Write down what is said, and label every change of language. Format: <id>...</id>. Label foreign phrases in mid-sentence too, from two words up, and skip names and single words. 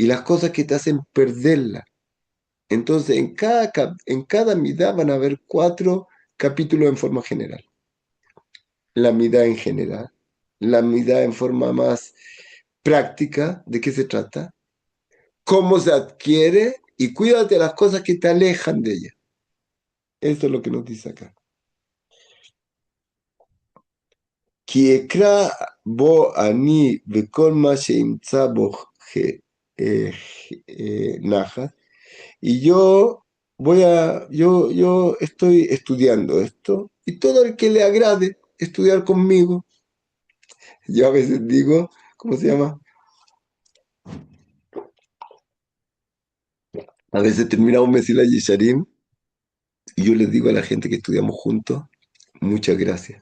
<es>y las cosas que te hacen perderla. Entonces, en cada midá van a haber cuatro capítulos en forma general. La midá en general, la midá en forma más práctica, ¿de qué se trata? Cómo se adquiere y cuídate de las cosas que te alejan de ella. Eso es lo que nos dice acá.</es> <he>כי אקרא בו אני וכל מה שימצא בו נחת,</he> <es>y yo estoy estudiando esto, y todo el que le agrade estudiar conmigo, yo a veces digo, ¿cómo se llama? A veces terminamos Mesila Yesharim, y yo les digo a la gente que estudiamos juntos, muchas gracias.</es>